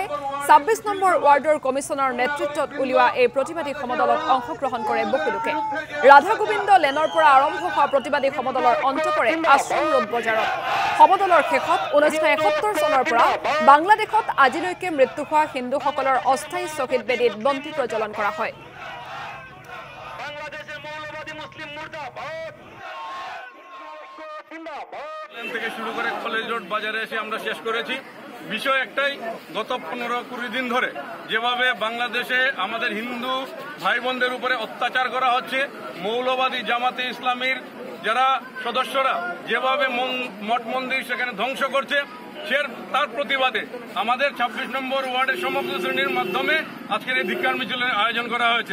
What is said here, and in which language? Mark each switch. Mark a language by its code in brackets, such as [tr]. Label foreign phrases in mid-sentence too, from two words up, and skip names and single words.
[as] ২৬ নম্বৰ ৱাৰ্ডৰ কমিছনৰ নেতৃত্বত উলিওৱা এই প্ৰতিবাদী সমদলত অংশগ্ৰহণ কৰে বহু লোকে। ৰাধা গোবিন্দ লেনৰ পৰা আৰম্ভ হোৱা প্ৰতিবাদী সমদলৰ অন্ত পৰে আশ্ৰম ৰোড বজাৰত। সমদলৰ শেষত ১৯৭১ চনৰ পৰা বাংলাদেশত আজিলৈকে মৃত্যু হোৱা হিন্দুসকলৰ অস্থায়ী শ্বহীদ বেদীত বন্তি প্ৰজ্বলন কৰা হয়। [bn] থেকে শুরু করে কলেজ রোড বাজারে এসে আমরা শেষ করেছি। বিষয় একটাই, গত ১৫-২০ দিন ধরে যেভাবে বাংলাদেশে আমাদের হিন্দু ভাই বোনদের উপরে অত্যাচার করা হচ্ছে, মৌলবাদী জামাতে ইসলামীর যারা সদস্যরা যেভাবে মঠ মন্দির সেখানে ধ্বংস করছে, তার প্রতিবাদে আমাদের ২৬ নম্বর ওয়ার্ডের সমগ্র শ্রেণীর মাধ্যমে আজকের এই ধিক্কার মিছিলের আয়োজন করা হয়েছে।